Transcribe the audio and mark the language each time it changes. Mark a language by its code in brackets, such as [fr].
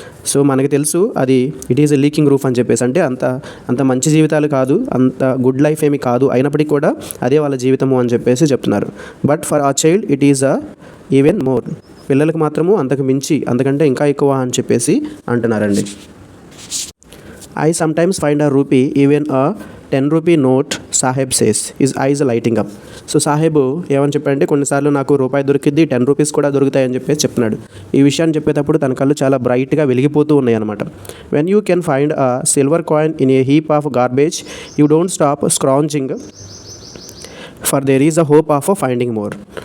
[te] So మనకి తెలుసు అది [en] it is a leaking roof [te] అని చెప్పేసి, అంటే అంత మంచి జీవితాలు కాదు, అంత గుడ్ లైఫ్ ఏమి కాదు, అయినప్పటికీ కూడా అదే వాళ్ళ జీవితము అని చెప్పేసి చెప్తున్నారు. [en] But for a child it is even more. [te] పిల్లలకు మాత్రము అంతకు మించి, అంతకంటే ఇంకా ఎక్కువ అని చెప్పేసి అంటున్నారండి. [en] I sometimes find a rupee, even a 10 rupee note, Sahib says, his eyes lighting up. [te] So Saheb ఏమని చెప్పాడంటే కొన్నిసార్లు నాకు రూపాయి దొరికిద్ది, 10 రూపీస్ కూడా దొరుకుతాయని చెప్పేసి చెప్తున్నాడు. ఈ విషయాన్ని చెప్పేటప్పుడు తన కళ్ళు చాలా బ్రైట్గా వెలిగిపోతూ ఉన్నాయి అనమాట. [en] When you can find a silver coin in a heap of garbage, you don't stop scrounging for there is a hope of finding more.